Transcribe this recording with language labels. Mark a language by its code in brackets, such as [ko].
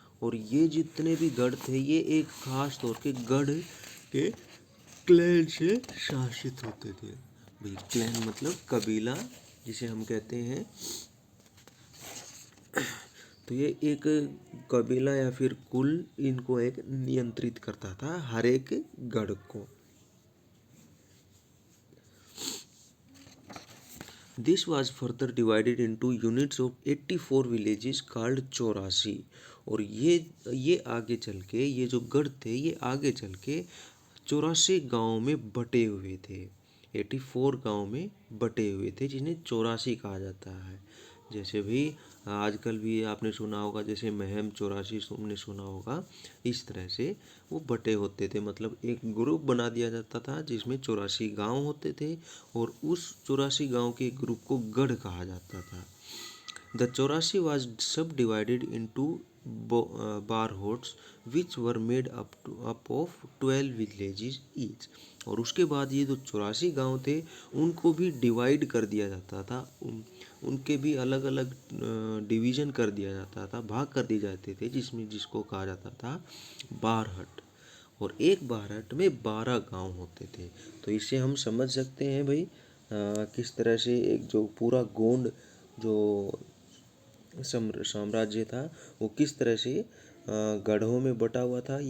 [hi] और ये जितने भी गढ़ थे ये एक खास तौर के गढ़ के क्लैन से शासित होते थे भाई। क्लैन मतलब कबीला जिसे हम कहते हैं। तो ये एक कबीला या फिर कुल इनको एक नियंत्रित करता था, हर एक गढ़ को। [en] This was further divided into units of 84 villages called Chaurasi. [hi] और ये आगे चल के ये जो गढ़ थे ये आगे चल के 84 गाँव में बटे हुए थे। 84 गाँव में बटे हुए थे जिन्हें चौरासी कहा जाता है। जैसे भी आजकल भी आपने सुना होगा, जैसे महम 84 तुमने सुना होगा, इस तरह से वो बटे होते थे। मतलब एक ग्रुप बना दिया जाता था जिसमें 84 गांव होते थे, और उस 84 गांव के ग्रुप को गढ़ कहा जाता था। [en] The Chaurasi was subdivided into barhods which were made up of 12 villages each। [hi] और उसके बाद ये जो 84 गांव थे उनको भी डिवाइड कर दिया जाता था, उनके भी अलग अलग डिवीजन कर दिया जाता था, भाग कर दिए जाते थे, जिसको कहा जाता था बारहट। और एक बारहट में 12 गांव होते थे। तो इससे हम समझ सकते हैं भाई किस तरह से एक जो पूरा गोंड जो साम्राज्य था वो किस तरह से गढ़ों में बटा हुआ था।